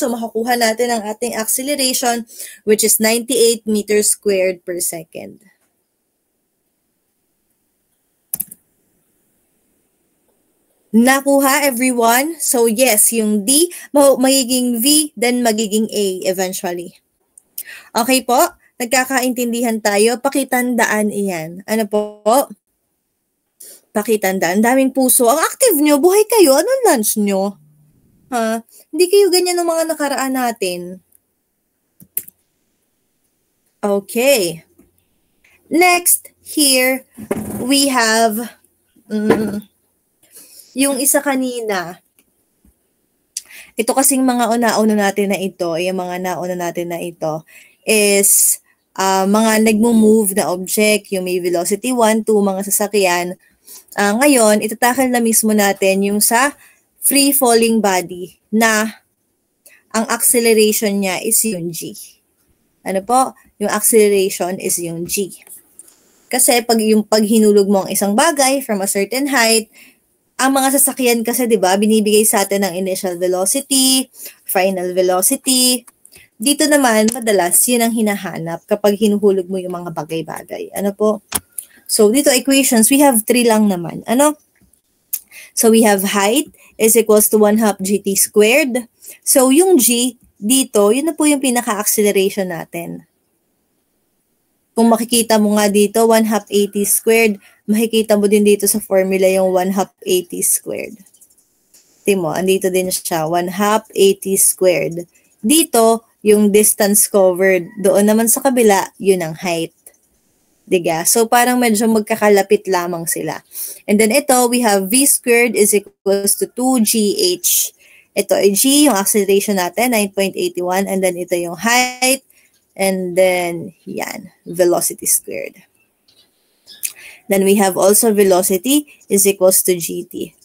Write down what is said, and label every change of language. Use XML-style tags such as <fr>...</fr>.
<en>So,</en> <tl>makukuha natin ang ating</tl> <en>acceleration, which is 98 meters squared per second.</en> <tl>Nakuha, everyone? So, yes, yung D, magiging V, then magiging A eventually. Okay po? Nagkakaintindihan tayo? Pakitandaan iyan. Ano po? Pakitandaan. Daming puso. Ang active nyo, buhay kayo. Anong lunch nyo? Ha? Hindi kayo ganyan ng mga nakaraan natin.</tl> <en>Okay. Next, here, we have</en> <tl>yung isa kanina. Ito kasing mga una-una natin na ito, yung mga nauna natin na ito, is mga nagmo-move na object, yung may velocity 1, 2, mga sasakyan. Ngayon, itatakal na mismo natin yung sa free-falling body na ang acceleration niya is yung G. Ano po? Yung acceleration is yung G. Kasi pag hinulog mo ang isang bagay</tl> <en>from a certain height,</en> <tl>ang mga sasakyan kasi, di ba, binibigay sa atin ng initial velocity, final velocity. Dito naman, madalas, yun ang hinahanap kapag hinuhulog mo yung mga bagay-bagay. Ano po?</tl> <en>So,</en> <tl>dito equations,</tl> <en>we have 3 lang naman. Ano? So, we have height is equals to 1/2 gt squared.</en> <tl>So, yung G, dito, yun na po yung pinaka-acceleration natin. Kung makikita mo nga dito, 1/2 at squared, makikita mo din dito sa formula yung 1/2 at squared. Tingnan mo, andito din siya, 1/2 at squared. Dito, yung distance covered. Doon naman sa kabila, yun ang height. Diga? So, parang medyo magkakalapit lamang sila.</tl> <en>And then ito, we have v squared is equals to 2gh.</en> <tl>Ito ay g, yung acceleration natin, 9.81.</tl> <en>And then</en> <tl>ito yung height.</tl> <en>And then, yan, velocity squared. Then we have also velocity is equals to gt.</en>